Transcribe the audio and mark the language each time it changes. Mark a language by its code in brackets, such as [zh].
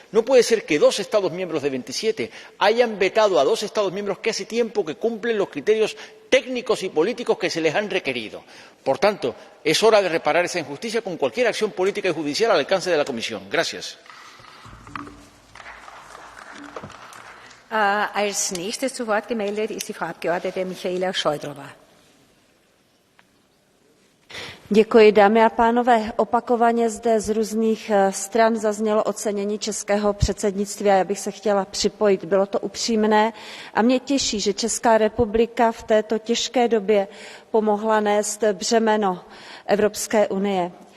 [es] No puede ser que dos Estados miembros de 27 hayan vetado a dos Estados miembros que hace tiempo que cumplen los criterios técnicos y políticos que se les han requerido. Por tanto, es hora de reparar esa injusticia con cualquier acción política y judicial al alcance de la Comisión. Gracias. [de] Als nächstes zu Wort gemeldet ist die Frau Abgeordnete Michaela Šojdrová. [cs] Děkuji, dámy a pánové. Opakovaně zde z různých stran zaznělo ocenění českého předsednictví a já bych se chtěla připojit. Bylo to upřímné a mě těší, že Česká republika v této těžké době pomohla nést břemeno Evropské unie.